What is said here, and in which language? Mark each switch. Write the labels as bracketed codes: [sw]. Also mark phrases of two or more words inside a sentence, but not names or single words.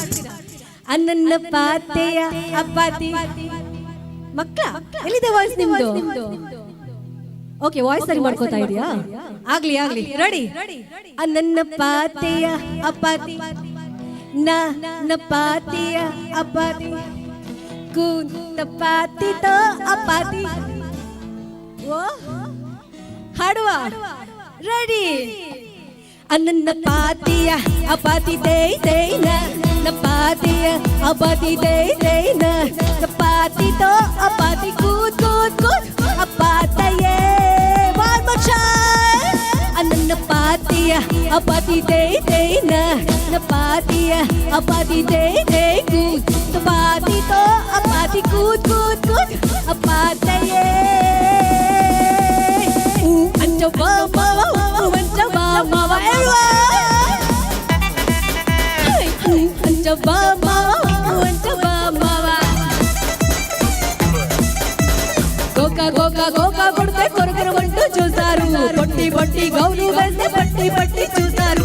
[kn] ಅನ್ನನ್ನ ಪಾತೆಯ ಅಪ್ಪಾತಿ ಮಕ್ಕಳ ಎಲ್ಲಿದೆ ವಾಯ್ಸ್ ನಿಮ್ದು? ಓಕೆ, ವಾಯ್ಸ್ ಸರಿ ಮಾಡ್ಕೋತಾ ಇದೆಯಾ? ಆಗ್ಲಿ ರೆಡಿ. ಅನ್ನನ್ನ ಪಾತೆಯ ಅಪ್ಪಾತಿ ನ ಪಾತಿಯ ಅಪ್ಪಾತಿ ಕೂತ ಪಾತಿ ತೋ ಅಪ್ಪಾತಿ. ಓ ಹಾಡುವ ರೆಡಿ. ಅನ್ನನ್ನ ಪಾತಿಯ ಅಪಾತಿ ದೈ ನ ಪಾತಿಯ ಅಪಾತಿ ದೈ ನ ಪಾತಿ ತೋ ಅಪಾತಿ ಕೂತ್ ಅಪಾತಯೇ ವಾಲ್ಮಚ. ಅನ್ನನ್ನ ಪಾತಿಯ ಅಪಾತಿ ದೈ ನ ಪಾತಿಯ ಅಪಾತಿ ದೈ ಕೂತ್ ಪಾತಿ ತೋ ಅಪಾತಿ ಕೂತ್ ಅಪಾತಯೇ [te] ಅಂಚ ಮಾವ గోకా కొడితే కొరకర వంటూ చూస్తారు. పొట్టి గౌను వేస్తే పట్టి చూస్తారు.